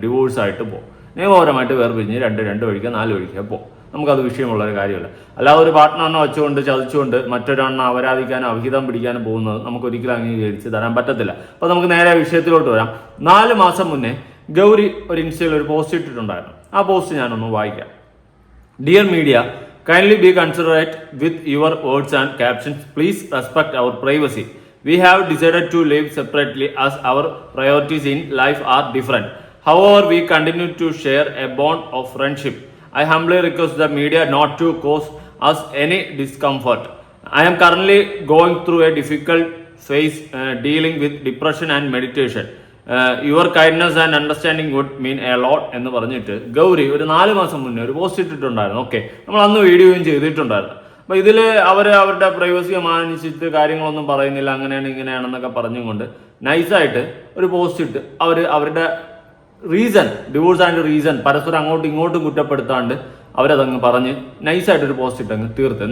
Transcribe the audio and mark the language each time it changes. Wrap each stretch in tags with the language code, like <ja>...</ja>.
<ml>Divorce ആയിട്ട് പോകും, നിയമപരമായിട്ട് വേർപിരിഞ്ഞ് രണ്ട് വഴിക്ക് 4 വഴിക്ക് പോകും. നമുക്കത് വിഷയമുള്ളൊരു കാര്യമല്ല. അല്ലാതെ ഒരു പാർട്ട്ണറിനെ വെച്ചുകൊണ്ട് ചതിച്ചുകൊണ്ട് മറ്റൊരാളിനെ അപരാധിക്കാനും അവിഹിതം പിടിക്കാനും പോകുന്നത് നമുക്കൊരിക്കലും അംഗീകരിച്ച് തരാൻ പറ്റത്തില്ല. അപ്പോൾ നമുക്ക് നേരെ വിഷയത്തിലോട്ട് വരാം. 4 മാസം മുന്നേ ഗൗരി ഒരു ഇൻസ്റ്റയിൽ ഒരു പോസ്റ്റ് ഇട്ടിട്ടുണ്ടായിരുന്നു. ആ പോസ്റ്റ് ഞാനൊന്ന് വായിക്കാം.</ml> <en>Dear media, kindly be considerate with your words and captions. Please respect our privacy. We have decided to live separately as our priorities in life are different. However, we continue to share a bond of friendship. I humbly request the media not to cause us any discomfort. I am currently going through a difficult phase dealing with depression and meditation. Your kindness and understanding would mean a lot</en> <ml>എന്ന് പറഞ്ഞിട്ട് ഗൗരി ഒരു 4 മാസം മുന്നേ ഒരു post ഇട്ടിട്ടുണ്ടായിരുന്നു. Okay, നമ്മൾ അന്ന് വീഡിയോയും ചെയ്തിട്ടുണ്ടായിരുന്നു. അപ്പോൾ ഇതിൽ അവരുടെ പ്രൈവസിയെ മാനിച്ചിട്ട് കാര്യങ്ങളൊന്നും പറയുന്നില്ല, അങ്ങനെയാണ് ഇങ്ങനെയാണെന്നൊക്കെ പറഞ്ഞുകൊണ്ട് നൈസായിട്ട് ഒരു പോസ്റ്റ് ഇട്ട് അവരുടെ റീസൺ, ഡിവോഴ്സ് ആൻഡ് റീസൺ പരസ്പരം അങ്ങോട്ടും ഇങ്ങോട്ടും കുറ്റപ്പെടുത്താണ്ട് അവരതങ്ങ് പറഞ്ഞ് നൈസായിട്ടൊരു പോസ്റ്റ് ഇട്ടങ്ങ് തീർത്ത്.</ml>